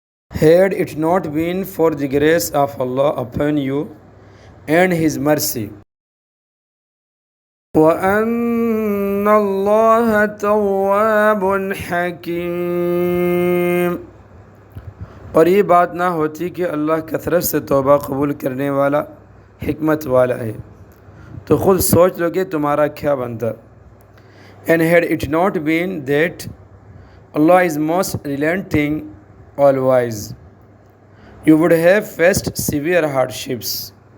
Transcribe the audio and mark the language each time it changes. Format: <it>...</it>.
<en>Had it not been for the grace of Allah upon you and His mercy.</en> <ar>وَأَنَّ اللَّهَ تَوَّابٌ حَكِيمٌ،</ar> <ur>اور یہ بات نہ ہوتی کہ اللہ کثرت سے توبہ قبول کرنے والا، حکمت والا ہے، تو خود سوچ لو کہ تمہارا کیا بنتا.</ur> <en>And had it not been that Allah is most relenting, all wise, you would have faced severe hardships.</en>